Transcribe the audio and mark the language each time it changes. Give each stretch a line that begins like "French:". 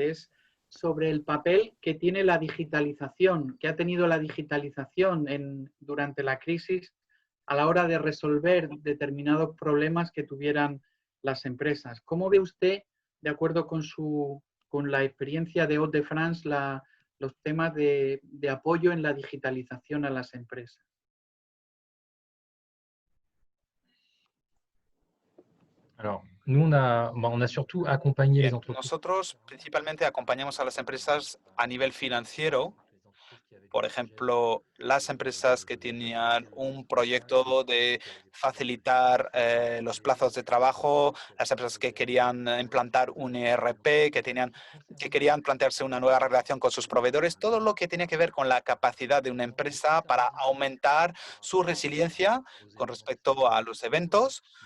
Spanish: Es sobre el papel que tiene la digitalización, que ha tenido la digitalización durante la crisis a la hora de resolver determinados problemas que tuvieran las empresas. ¿Cómo ve usted, de acuerdo con la experiencia de Hauts-de-France, los temas de apoyo en la digitalización a las empresas?
French: Alors, nous, on a surtout accompagné les entreprises.
Spanish: Nosotros principalmente acompañamos a las empresas a nivel financiero. Por ejemplo, las empresas que tenían un proyecto de facilitar los plazos de trabajo, las empresas que querían implantar un ERP, que querían plantearse una nueva relación con sus proveedores, todo lo que tenía que ver con la capacidad de una empresa para aumentar su resiliencia con respecto a los eventos